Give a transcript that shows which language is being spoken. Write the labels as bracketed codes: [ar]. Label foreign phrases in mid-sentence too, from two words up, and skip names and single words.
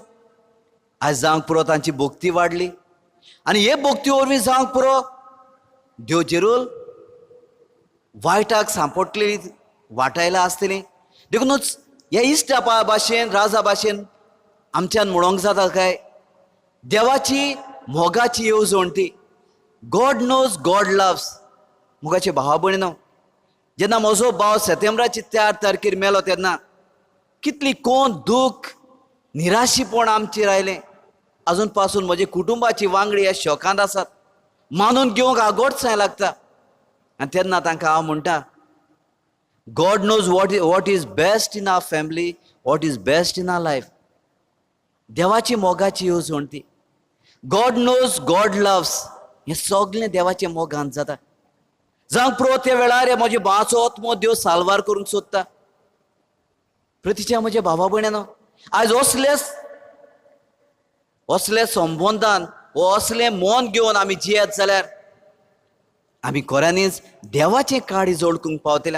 [kok] आयज जावंक पुरो तांची भोक्ती वाडली आनी हे भोक्ती वरवीं जावंक पुरो देव जेरूल वायटाक सांपडलेली वाटायला आसतली. देखूनच ह्या इश्ट भाशेन राजा भाशेन आमच्यान म्हणोंक जाता काय, देवाची मोगाची येवजण ती. [en] God knows God loves. [kok] मोगाचे भावा भयणीनो, जेन्ना म्हजो भाव सप्टेंबराची 4 तारखेर मेलो तेन्ना कितली कोण दूख निराशीपण आमचेर आयलें. अजून पासून म्हजे कुटुंबाची वांगडी ह्या शॉकांत आसात. मानून घेवंक आगोडसाय लागता. आनी तेन्ना तांकां हांव म्हणटा, [en] God knows what is best in our family, what is best in our life. [kok] देवाची मोगाची येवजण ती. [en] God knows God loves. [kok] हें सगळें देवाच्या मोगान जाता. जावंक पुरो त्या वेळार म्हज्या भावाचो आत्मो देव साल्वार करूंक सोदता. प्रतीच्या म्हज्या भावा भयणानो, आयज असले संबंदान वो असलें मन घेवन आमी जियेत जाल्यार आमी खऱ्यांनीच देवाचें काळी जोडकूंक पावतल्या.